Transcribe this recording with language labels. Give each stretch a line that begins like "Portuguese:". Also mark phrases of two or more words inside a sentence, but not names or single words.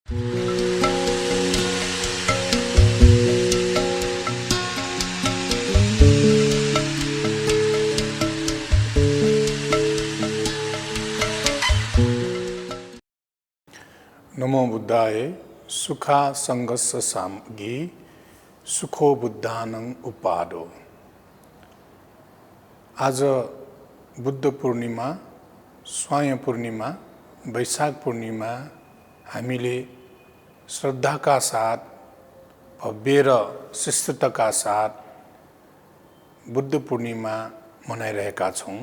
Pali: नमो बुद्धाय सुखा संगस्स सामगी सुखो बुद्धानं उपादो।
Nepali: आज बुद्ध पूर्णिमा, स्वाय पूर्णिमा, वैशाख पूर्णिमा हामीले श्रद्धाका साथ, भव्य र शिष्टताका साथ बुद्ध पूर्णिमा मनाइरहेका छौँ।